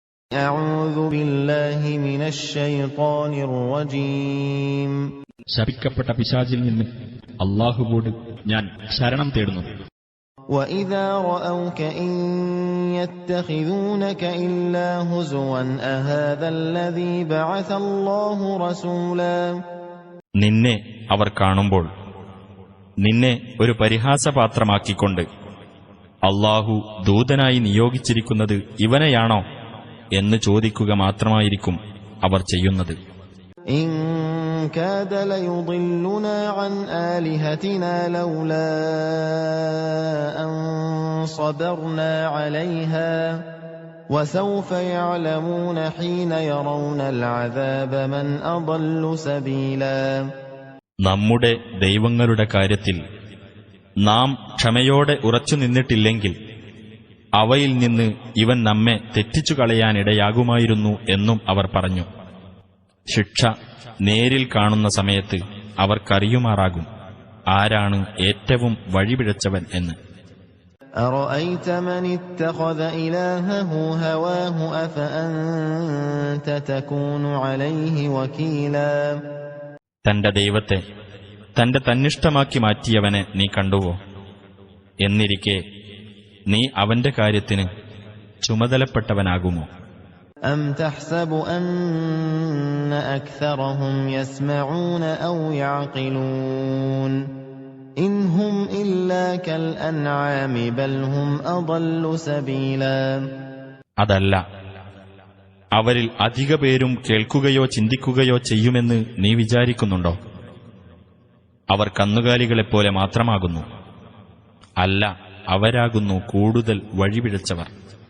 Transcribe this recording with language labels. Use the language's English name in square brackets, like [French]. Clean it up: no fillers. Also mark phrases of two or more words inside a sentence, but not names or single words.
[Arabic] أعوذ بالله من الشيطان الرجيم [Malayalam] ശപിക്കപ്പെട്ട പിശാചിൽ നിന്ന് അല്ലാഹുവോട് ഞാൻ ശരണം തേടുന്നു. [Arabic] وإذا رأوك إن يتخذونك إلا هزوا أهذا الذي بعث الله رسولا [Malayalam] നിന്നെ അവർ കാണുമ്പോൾ നിന്നെ ഒരു പരിഹാസപാത്രമാക്കിക്കൊണ്ട് അല്ലാഹു ദൂതനായി നിയോഗിച്ചിരിക്കുന്നത് ഇവനെയാണോ എന്ന് ചോദിക്കുക മാത്രമായിരിക്കും അവർ ചെയ്യുന്നത്. [Arabic] إن كاد ليضلنا عن آلهتنا لولا أن صبرنا عليها وسوف يعلمون حين يرون العذاب من أضل سبيلا [Malayalam] നമ്മുടെ ദൈവങ്ങളുടെ കാര്യത്തിൽ നാം ക്ഷമയോടെ ഉറച്ചു നിന്നിട്ടില്ലെങ്കിൽ അവയിൽ നിന്ന് ഇവൻ നമ്മെ തെറ്റിച്ചു കളയാനിടയാകുമായിരുന്നു എന്നും അവർ പറഞ്ഞു. ശിക്ഷ നേരിൽ കാണുന്ന സമയത്ത് അവർക്കറിയുമാറാകും ആരാണ് ഏറ്റവും വഴിപിഴച്ചവൻ എന്ന്. [Arabic] أرأيت من اتخذ إلهه هواه أفأنت تكون عليه وكيلا [Malayalam] തന്റെ ദൈവത്തെ തന്റെ തന്നിഷ്ടമാക്കി മാറ്റിയവനെ നീ കണ്ടുവോ? എന്നിരിക്കെ നീ അവന്റെ കാര്യത്തിന് ചുമതലപ്പെട്ടവനാകുമോ? [Arabic] أم تحسب أن أكثرهم يسمعون أو يعقلون إن هم إلا كالأنعام بل هم أضل سبيلا [Malayalam] അതല്ല, അവരിൽ അധിക പേരും കേൾക്കുകയോ ചിന്തിക്കുകയോ ചെയ്യുമെന്ന് നീ വിചാരിക്കുന്നുണ്ടോ? അവർ കന്നുകാലികളെപ്പോലെ മാത്രമാകുന്നു. അല്ല, അവരാകുന്നു കൂടുതൽ വഴിപിഴച്ചവർ.